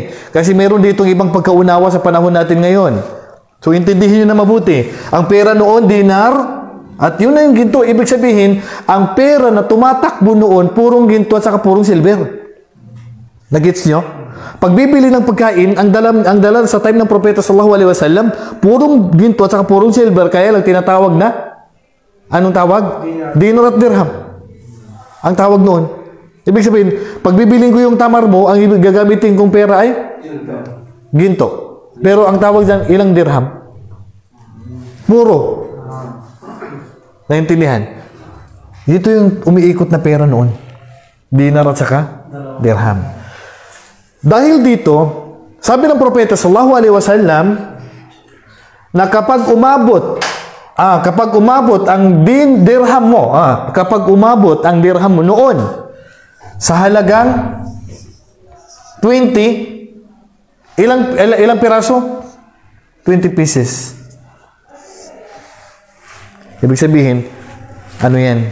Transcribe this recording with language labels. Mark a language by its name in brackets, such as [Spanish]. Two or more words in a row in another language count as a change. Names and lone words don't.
[Filipino] Kasi meron ditong ibang pagkaunawa sa panahon natin ngayon. So intindihin nyo na mabuti. Ang pera noon, dinar, at yun na yung ginto. Ibig sabihin, ang pera na tumatakbo noon, purong ginto at saka purong silver. Nagets nyo? Pag bibili ng pagkain, ang dala sa time ng Propeta [Arabic] sallallahu alaihi wasallam, [Filipino] purong ginto at saka purong silver, kaya lang tinatawag na anong tawag? Dinar at dirham. Ang tawag noon. Ibig sabihin, pag bibiling ko yung tamar mo, ang gagamitin kong pera ay ginto. Pero ang tawag dyan, ilang dirham? Puro. Naintindihan? Dito yung umiikot na pera noon. Dinar at saka dirham. Dahil dito, sabi ng Propeta [Arabic] sallallahu alaihi wasallam [Filipino] na kapag umabot ang dirham mo, kapag umabot ang dirham mo noon sa halagang 20, ilang piraso? 20 pieces. Ibig sabihin, ano yan?